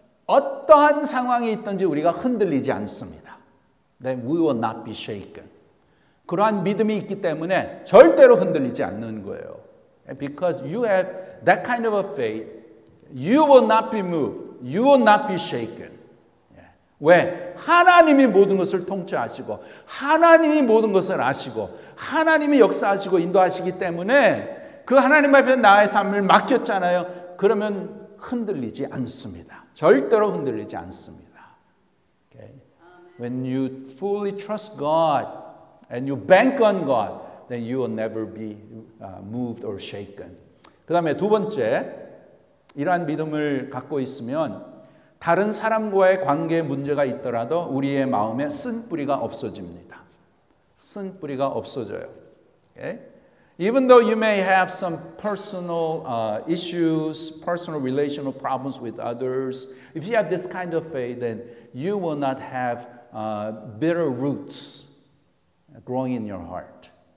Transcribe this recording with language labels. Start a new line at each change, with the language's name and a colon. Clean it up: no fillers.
Korean: 어떠한 상황이 있든지 우리가 흔들리지 않습니다.
English: Then we will not be shaken.
Korean: 그러한 믿음이 있기 때문에 절대로 흔들리지 않는 거예요.
English: Because you have that kind of a faith, you will not be moved. You will not be shaken.
Korean: 왜? 하나님이 모든 것을 통치하시고 하나님이 모든 것을 아시고 하나님이 역사하시고 인도하시기 때문에 그 하나님 앞에 나의 삶을 맡겼잖아요. 그러면 흔들리지 않습니다. 절대로 흔들리지 않습니다.
English: Okay? When you fully trust God and you bank on God, then you will never be moved or shaken.
Korean: 그 다음에 두 번째, 이러한 믿음을 갖고 있으면 다른 사람과의 관계에 문제가 있더라도 우리의 마음에 쓴뿌리가 없어집니다. 쓴뿌리가 없어져요. Okay?
English: Even though you may have some personal issues, personal relational problems with others, if you have this kind of faith, then you will not have bitter roots growing in your heart.